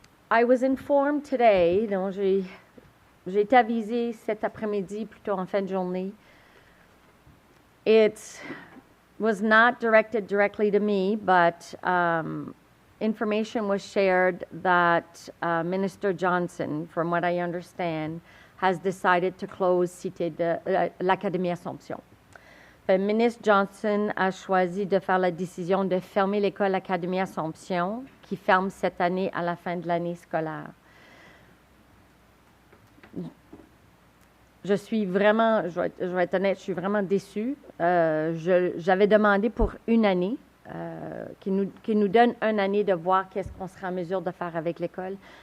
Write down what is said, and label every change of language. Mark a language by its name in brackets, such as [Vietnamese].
[English] I was informed today, [French] donc j'ai été avisée cet après-midi, plutôt en fin de journée. [English] It was not directed directly to me, but information was shared that Minister Johnson, from what I understand, has decided to close l'Académie Assomption. [French] Le ministre Johnson a choisi de faire la décision de fermer l'école Académie Assomption, qui ferme cette année à la fin de l'année scolaire. je suis vraiment, je vais être honnête, je suis vraiment déçue. J'avais demandé pour une année, qui nous donne une année de voir qu'est-ce qu'on sera en mesure de faire avec l'école.